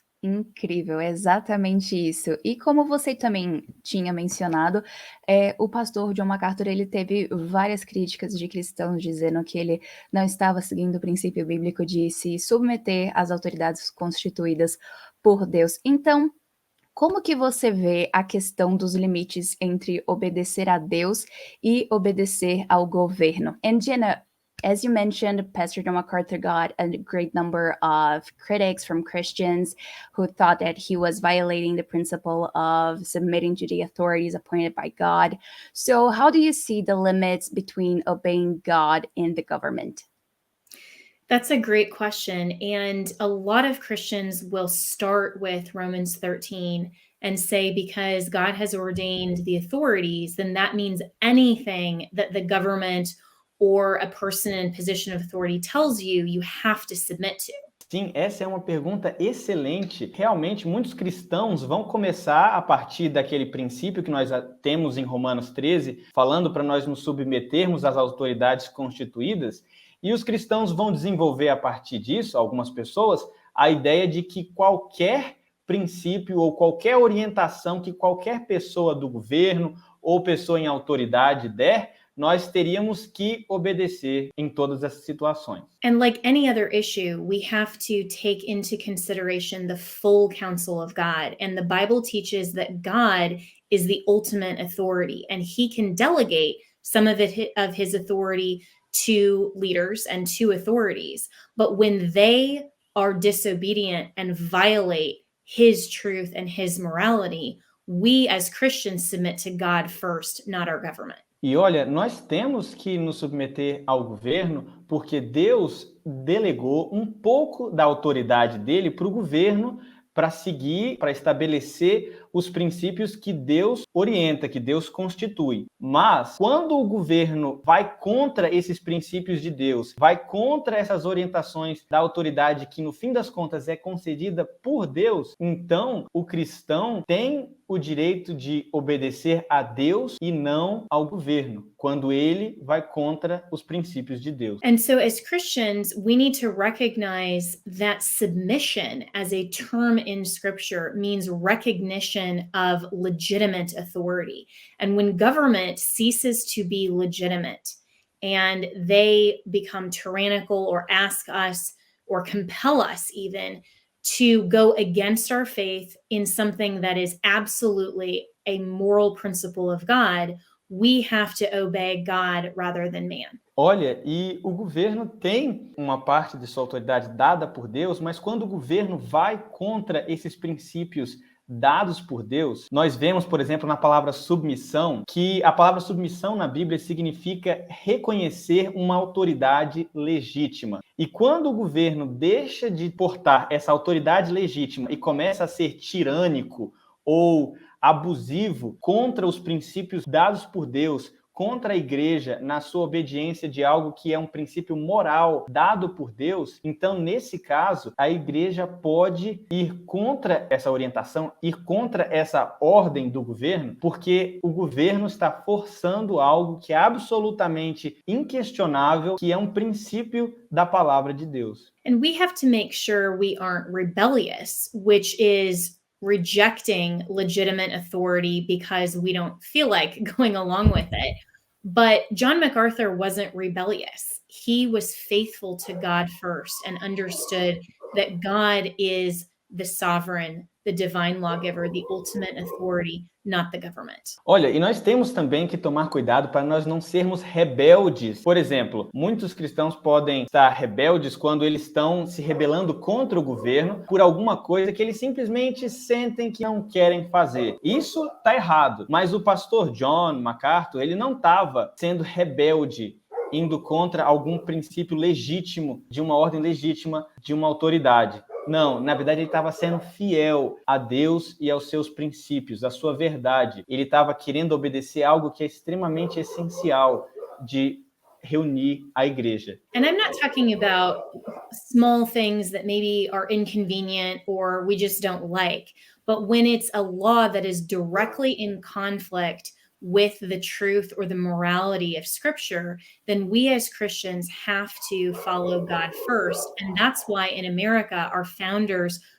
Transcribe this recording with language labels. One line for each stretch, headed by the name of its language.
Portuguese: Incrível, é exatamente isso. E como você também tinha mencionado, o pastor John MacArthur, ele teve várias críticas de cristãos dizendo que ele não estava seguindo o princípio bíblico de se submeter às autoridades constituídas por Deus. Então, como que você vê a questão dos limites entre obedecer a Deus e obedecer ao governo?
English: And Jenna, as you mentioned, Pastor John MacArthur got a great number of critics from Christians who thought that he was violating the principle of submitting to the authorities appointed by God. So, how do you see the limits between obeying God and the government? That's a great question. And a lot of Christians will start with Romans 13 and say, because God has ordained the authorities, then that means anything that the government or a person in position of authority tells you, you have to submit to.
Portuguese: Sim, essa é uma pergunta excelente. Realmente, muitos cristãos vão começar a partir daquele princípio que nós temos em Romanos 13, falando para nós nos submetermos às autoridades constituídas, e os cristãos vão desenvolver a partir disso, algumas pessoas, a ideia de que qualquer princípio ou qualquer orientação que qualquer pessoa do governo ou pessoa em autoridade der, nós teríamos que obedecer em todas essas situações.
English: And like any other issue, we have to take into consideration the full counsel of God. And the Bible teaches that God is the ultimate authority, and he can delegate some of his authority to leaders and to authorities. But when they are disobedient and violate his truth and his morality, we as Christians submit to God first, not our government.
Portuguese: E olha, nós temos que nos submeter ao governo porque Deus delegou um pouco da autoridade dele para o governo para seguir, para estabelecer os princípios que Deus orienta, que Deus constitui. Mas, quando o governo vai contra esses princípios de Deus, vai contra essas orientações da autoridade que, no fim das contas, é concedida por Deus, então o cristão tem o direito de obedecer a Deus e não ao governo, quando ele vai contra os princípios de Deus.
English: And so as Christians, we need to recognize that submission as a term in scripture means recognition of legitimate authority. And when government ceases to be legitimate and they become tyrannical or ask us or compel us even to go against our faith in something that is absolutely a moral principle of God, we have to obey God rather than man.
Portuguese: Olha, e o governo tem uma parte de sua autoridade dada por Deus, mas quando o governo vai contra esses princípios dados por Deus, nós vemos, por exemplo, na palavra submissão, que a palavra submissão na Bíblia significa reconhecer uma autoridade legítima. E quando o governo deixa de portar essa autoridade legítima e começa a ser tirânico ou abusivo contra os princípios dados por Deus, contra a igreja na sua obediência de algo que é um princípio moral dado por Deus, então, nesse caso, a igreja pode ir contra essa orientação, ir contra essa ordem do governo, porque o governo está forçando algo que é absolutamente inquestionável, que é um princípio da palavra de Deus.
English: And we have to make sure we aren't rebellious, which is rejecting legitimate authority because we don't feel like going along with it. But John MacArthur wasn't rebellious. He was faithful to God first and understood that God is the sovereign, the divine lawgiver, the ultimate authority, not the government.
Portuguese: Olha, e nós temos também que tomar cuidado para nós não sermos rebeldes. Por exemplo, muitos cristãos podem estar rebeldes quando eles estão se rebelando contra o governo por alguma coisa que eles simplesmente sentem que não querem fazer. Isso está errado, mas o pastor John MacArthur, ele não estava sendo rebelde, indo contra algum princípio legítimo, de uma ordem legítima, de uma autoridade. Não, na verdade ele estava sendo fiel a Deus e aos seus princípios, à sua verdade. Ele estava querendo obedecer algo que é extremamente essencial de reunir a igreja.
English: And I'm not talking about small things that maybe are inconvenient or we just don't like, but when it's a law that is directly in conflict with the truth or the morality of scripture, then we as Christians have to follow God first. And that's why in America, our founders